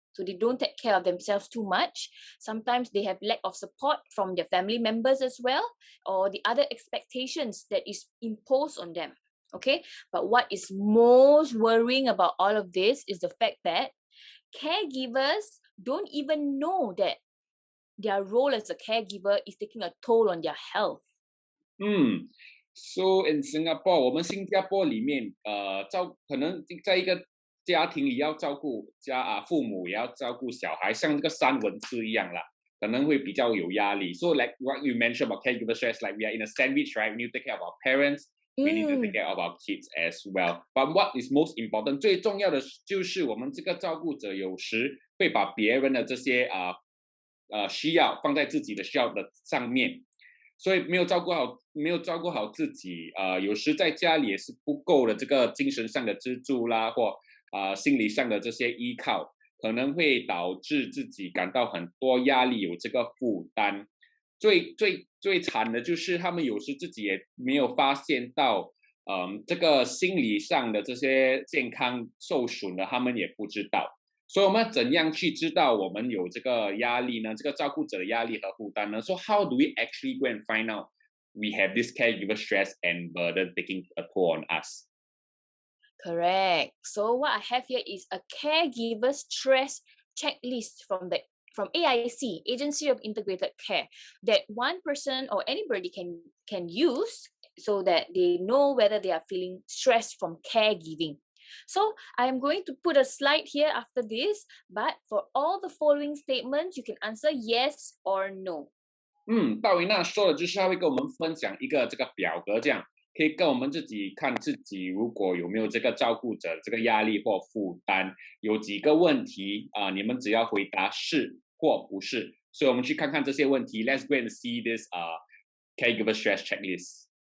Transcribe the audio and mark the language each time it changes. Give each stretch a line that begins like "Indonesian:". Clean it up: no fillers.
English: So they don't take care of themselves too much. Sometimes they have lack of support from their family members as well, or the other expectations that is imposed on them. Okay, but what is most worrying about all of this is the fact that caregivers don't even know that their role as a caregiver is taking a toll on their health. So in Singapore,
Chinese: 我们新加坡里面，可能在一个家庭里要照顾父母，也要照顾小孩，像这个三文治一样啦，可能会比较有压力。
English: So like what you mentioned about caregiver stress, like we are in a sandwich, right? We need to take care of our parents, we need to take care of our kids as well. But what is most important?
Chinese: 最重要的就是我们这个照顾者有时会把别人的这些需要放在自己的需要的上面。所以没有照顾好自己，有时在家里也是不够的这个精神上的支柱啦，或心理上的这些依靠，可能会导致自己感到很多压力，有这个负担。最惨的就是他们有时自己也没有发现到，这个心理上的这些健康受损了，他们也不知道。所以我们要怎样去知道我们有这个压力呢？这个照顾者的压力和负担呢？
English: So how do we actually go and find out we have this caregiver stress and burden taking a toll on us? Correct. So what I have here is a caregiver stress checklist from AIC, Agency of Integrated Care, that one person or anybody can use so that they know whether they are feeling stressed from caregiving. So I am going to put a slide here after this, but for all the following statements, you can answer yes or no.
Chinese: 大维娜说的就是他会跟我们分享一个这个表格，这样可以跟我们自己看自己如果有没有这个照顾者这个压力或负担，有几个问题你们只要回答是或不是。所以我们去看看这些问题。
English: Let's go and see this caregiver stress checklist.